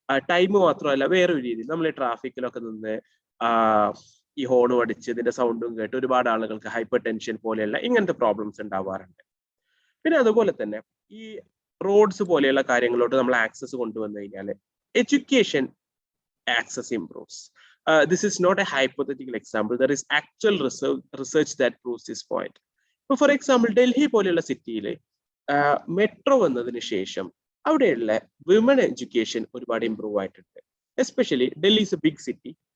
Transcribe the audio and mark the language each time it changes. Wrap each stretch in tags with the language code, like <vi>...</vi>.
<ml>Time മാത്രമല്ല, വേറൊരു രീതിയിൽ നമ്മൾ ട്രാഫിക്കിലൊക്കെ നിന്ന് ഈ ഹോണും അടിച്ച് ഇതിന്റെ സൗണ്ടും കേട്ട് ഒരുപാട് ആളുകൾക്ക് ഹൈപ്പർ ടെൻഷൻ പോലെയുള്ള ഇങ്ങനത്തെ പ്രോബ്ലംസ് ഉണ്ടാവാറുണ്ട്. പിന്നെ അതുപോലെ തന്നെ ഈ റോഡ്സ് പോലെയുള്ള കാര്യങ്ങളോട്ട് നമ്മൾ ആക്സസ് കൊണ്ടുവന്നു കഴിഞ്ഞാൽ education</ml> <en>access improves. This is not a hypothetical example. There is actual research that proves this point. So for example,</en> <ml>Delhi പോലെയുള്ള സിറ്റിയിൽ മെട്രോ വന്നതിന് ശേഷം അവിടെയുള്ള വിമൻ എഡ്യൂക്കേഷൻ ഒരുപാട് ഇംപ്രൂവ് ആയിട്ടുണ്ട്.</ml> <en>Especially Delhi is a big city.</en>